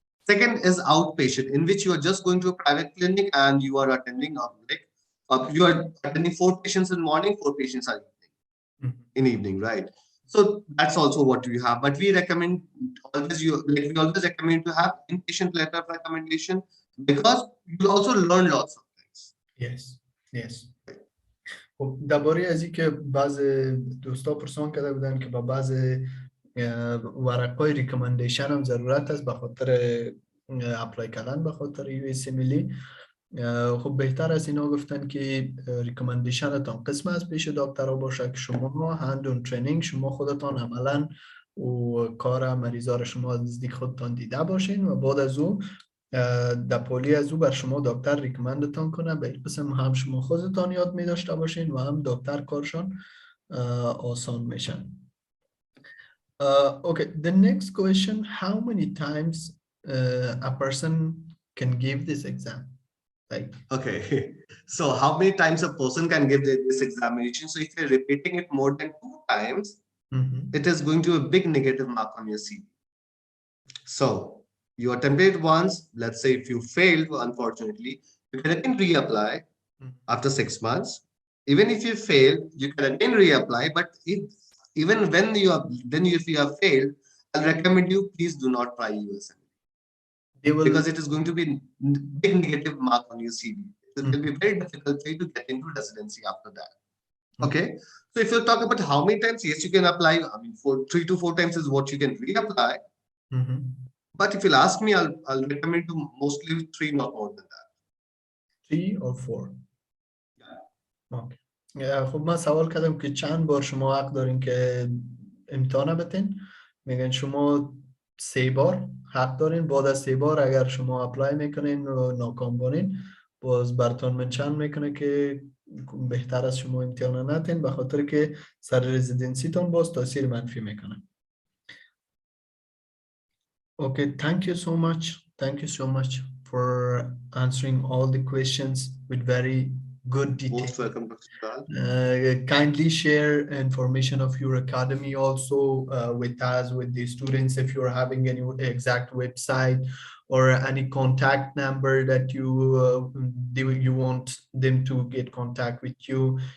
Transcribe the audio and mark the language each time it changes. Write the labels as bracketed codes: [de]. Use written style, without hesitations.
[en] Second is outpatient, in which you are just going to a private clinic and you are attending you are attending 4 patients in morning, 4 patients are in evening, right? So that's also what we have. But we recommend we always recommend to have inpatient letter of recommendation, because you also learn lots of things. Yes, yes. [fa] خب درباره از اینکه بعض دوستا پرسان کرده بودن که با بعض ورقای ریکامندیشن هم ضرورت است به خاطر اپلای کردن به خاطر یو اس ملی. خب بهتر از اینا گفتن که ریکامندیشنتان قسم از پیش دکترها باشه که شما هندون ترینینگ شما خودتان عملا و کار مریضا رو شما نزدیک خودتان دیده باشین و بعد از او در پولی از او بر شما دکتر ریکمندتان کنه. به این قسم هم شما خودتان یاد می داشته باشین و هم دکتر کارشان آسان میشن. [en] Okay, the next question: how many times a person can give this exam? Like, okay, so how many times a person can give this examination? So if you're repeating it more than 2 times, it is going to be a big negative mark on your CV. So you attempted it once. Let's say if you failed, unfortunately, you can again reapply after 6 months. Even if you fail, you can again reapply. But even when if you have failed, I'll recommend you, please do not try USMLE. Because it is going to be a big negative mark on your CV. It will be very difficult for you to get into residency after that. Okay. So if you talk about how many times, yes, you can apply. I mean, 3 to 4 times is what you can reapply. But if you'll ask me, I'll recommend you mostly 3, not more than that. 3 or 4. Okay. [fa] خب من سوال کردم که چند بار شما حق دارین که امتحان بتین. میگن شما 3 بار حق دارین. بعد از 3 بار اگر شما اپلای میکنین و ناکام بانین، باز براتون منشن میکنه که بهتر از شما امتحان ندین، به خاطر که سر رزیدنسی تون باز تاثیر منفی میکنه. [en] Okay, thank you so much. Thank you so much for answering all the questions with very good detail. Most welcome, Dr. Kindly share information of your academy also with us, with the students, if you're having any exact website or any contact number that you want them to get contact with you.